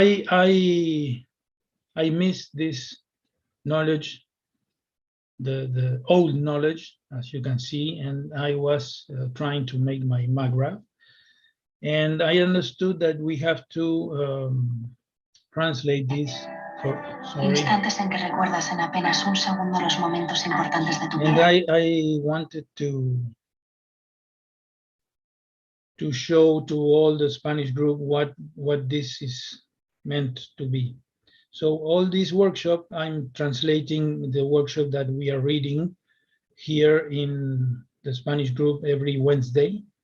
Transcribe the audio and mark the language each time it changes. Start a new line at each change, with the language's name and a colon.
English: I miss this knowledge, the old knowledge, as you can see, and I was trying to make my MAGRAPH, and I understood that we have to translate this.
Spanish: Instantes en que recuerdas en apenas un segundo los momentos importantes de tu vida.
English: And I wanted to show to all the Spanish group what this is meant to be. So all this workshop, I'm translating the workshop that we are reading here in the Spanish group every Wednesday.